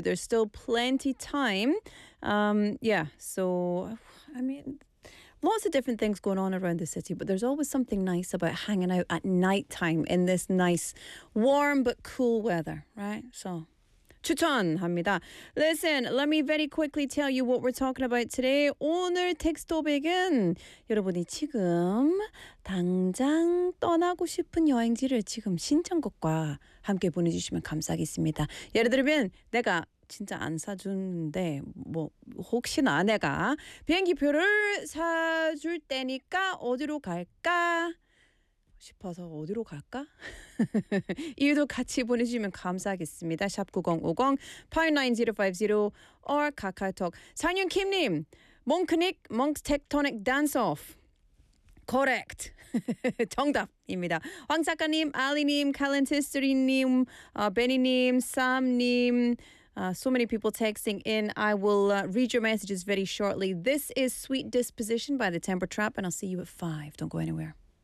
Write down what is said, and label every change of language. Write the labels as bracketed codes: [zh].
[en] There's still plenty time. Lots of different things going on around the city, but there's always something nice about hanging out at nighttime in this nice, warm but cool weather, right? [ko] So... 추천합니다. [en] Listen, let me very quickly tell you what we're talking about today. [ko] 오늘 텍스트 토픽은 여러분이 지금 당장 떠나고 싶은 여행지를 지금 신청곡과 함께 보내주시면 감사하겠습니다. 예를 들면 내가 진짜 안 사주는데 뭐 혹시나 내가 비행기표를 사줄 때니까 어디로 갈까? 싶어서 어디로 갈까? 이유도 같이 보내주시면 감사하겠습니다. 샵9050-59050 or 카카오톡. 상윤 킴님, 몽크닉, 몽크 텍토닉 댄스 오프. Correct. 정답입니다. 황 작가님, 알리님, 칼렌티스트리님, 베니님, 쌈님. [en] So many people texting in. I will read your messages very shortly. This is Sweet Disposition by The Temper Trap and I'll see you at 5. Don't go anywhere.